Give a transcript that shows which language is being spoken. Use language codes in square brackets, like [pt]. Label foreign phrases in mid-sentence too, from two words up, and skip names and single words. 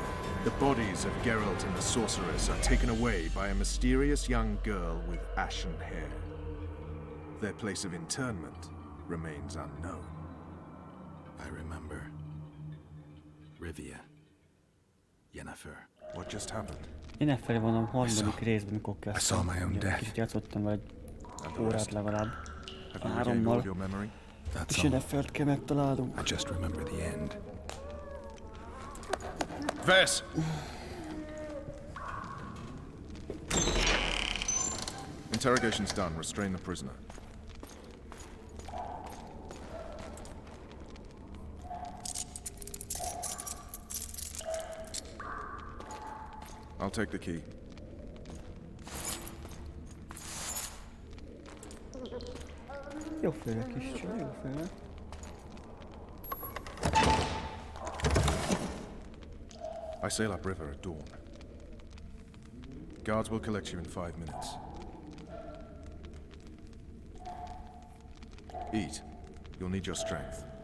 [en] The bodies of Geralt and the sorceress are taken away by a mysterious young girl with ashen hair. Their place of internment remains unknown. I remember. Rivia. Yennefer. What just happened? [hu] Yennefer van a harmadik részben, mikor [en] I saw my own death. [hu] Kicsit játszottam vele egy órát legalább. [en] Have you regained all of your memory? [hu] És Yennefert kell megtalálnunk. [en] I just remember the end. Vess! Interrogation's done. Restrain the prisoner. I'll take the key. [hu] Jó félre kis csaj, jó félre. [en] I sail upriver at dawn. Guards will collect you in 5 minutes. Eat. You'll need your strength.